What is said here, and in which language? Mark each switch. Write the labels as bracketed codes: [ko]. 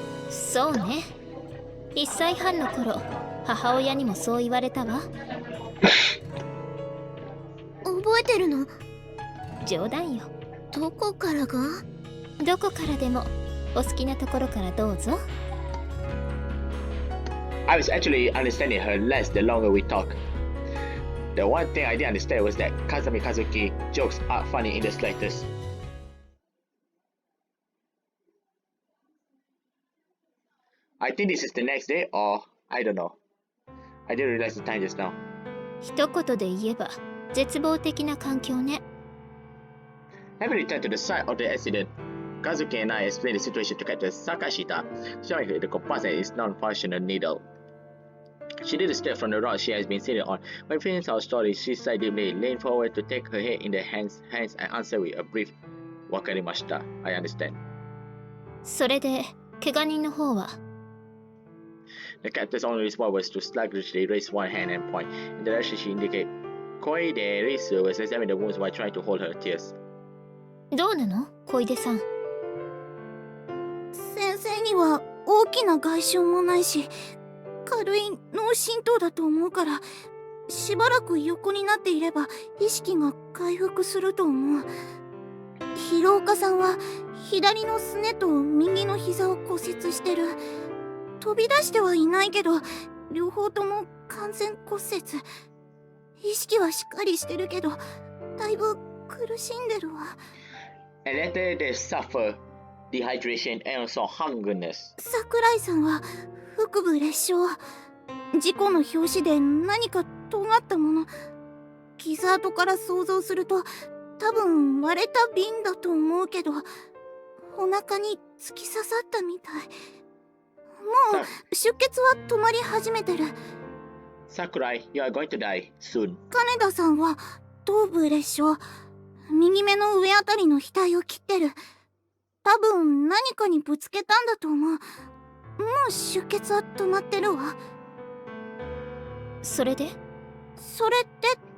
[ja] そうね。1歳半の頃、母親にもそう言われたわ。覚えてるの？冗談よ。どこからが？どこからでも。お好きなところからどうぞ。 [en] I was actually understanding her less the longer we talked. The one thing I didn't understand was that Kazami Kazuki jokes aren't funny in the slightest. I think this is the next day, or I don't know. I didn't realize the time just now. [ja] 一言で言えば絶望的な環境ね。 [en] Having returned to the site of the accident, Kazuki and I explained the situation to Captain Sakashita, showing her the compass and its non-functional needle. She did a step from the rock she has been sitting on. When finished our story, she sighed deeply, leaned forward to take her head in the hands and answered with a brief [ja] "Wakarimashita." [en] I understand. [ja] それで怪我人の方は [en] The captain's only response was to sluggishly raise one hand and point in the direction she indicated. Koide Risu was examining the wounds while trying to hold her tears. [ja] どうなの小出さん。先生には大きな外傷もないし、軽い脳震盪だと思うから、しばらく横になっていれば意識が回復すると思う。広岡さんは左のすねと右の膝を骨折してる。飛び出してはいないけど、両方とも完全骨折。意識はしっかりしてるけど、だいぶ苦しんでるわ。 [en] And later they suffer dehydration and also hungerness. [ja] 桜井さんは腹部裂傷。事故の拍子で何か尖ったもの。傷跡から想像すると多分割れた瓶だと思うけど、お腹に突き刺さったみたい。もう出血は止まり始めてる。 [en] Sakurai, you are going to die soon. [ja] 金田さんは頭部裂傷。右目の上あたりの額を切ってる。多分何かにぶつけたんだと思う。もう出血は止まってるわ。それでそれって